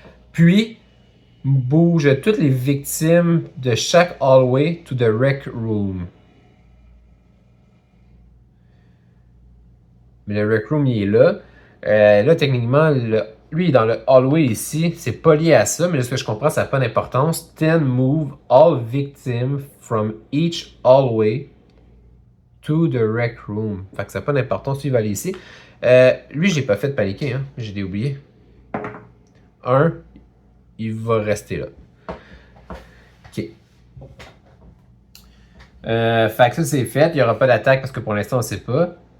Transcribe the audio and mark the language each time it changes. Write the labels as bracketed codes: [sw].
[fr] Puis, bouge toutes les victimes de chaque hallway [en] to the rec room. [fr] Mais le rec room, il est là. Là, techniquement, lui, il est dans le hallway ici. C'est pas lié à ça, mais ce que je comprends, ça n'a pas d'importance. [en] 10 move all victims from each hallway to the rec room. [fr] Fait que ça n'a pas d'importance. Lui, il va aller ici. Lui, j'ai pas fait de paniquer, hein. J'ai oublié. 1, il va rester là. OK. Fait que ça, c'est fait. Il n'y aura pas d'attaque parce que pour l'instant, on ne sait pas.